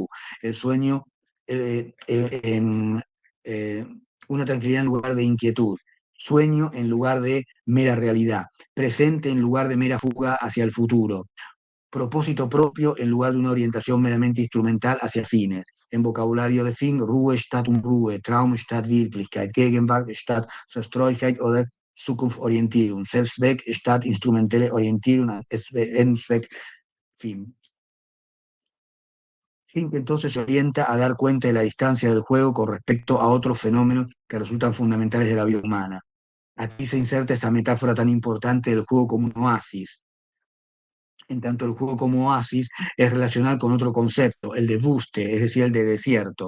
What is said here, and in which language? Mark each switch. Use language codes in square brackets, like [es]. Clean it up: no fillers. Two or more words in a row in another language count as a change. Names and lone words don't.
[es] El sueño, eh, una tranquilidad en lugar de inquietud. Sueño en lugar de mera realidad. Presente en lugar de mera fuga hacia el futuro. Propósito propio en lugar de una orientación meramente instrumental hacia fines. En vocabulario de Fink, [de] Ruhe statt Unruhe, Traum statt Wirklichkeit, Gegenwart statt Zerstreuigkeit oder Zukunftsorientierung, Selbstzweck statt instrumentelle Orientierung, Endzweck, [es] fin. Fink entonces se orienta a dar cuenta de la distancia del juego con respecto a otros fenómenos que resultan fundamentales de la vida humana. Aquí se inserta esa metáfora tan importante del juego como un oasis, en tanto el juego como oasis es relacional con otro concepto, el de buste, es decir, el de desierto.